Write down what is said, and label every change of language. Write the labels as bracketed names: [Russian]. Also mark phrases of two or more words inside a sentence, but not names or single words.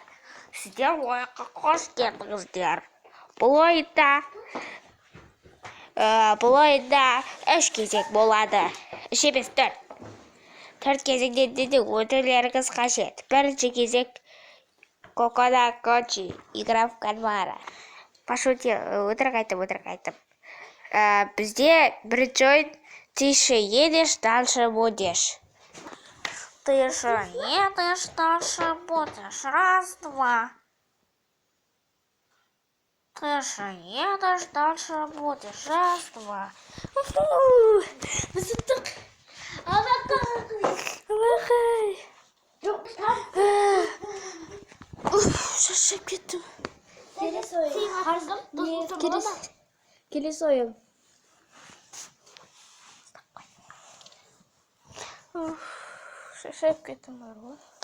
[Kazakh] Сіздер ойынға қош келдіңіздер. Бұл ойында 3 кезек болады. 3 емес 4. 4 кезеңде де өтулеріңіз қажет. Бірінші кезек Кокода Кочи, [Russian] игра в кальмара. Пошутил, [Kazakh] өтірік айтып. Бізде бірінші ойын [Russian] тише едешь, дальше будешь. Тише едешь, дальше будешь. Раз, два. Тише едешь, дальше будешь. Раз, два. [Kazakh] Зыттық. Алақай. Шаршап кеттім. Келесі ойын. Келесі ойын. Шаршап кеттім бар ғой.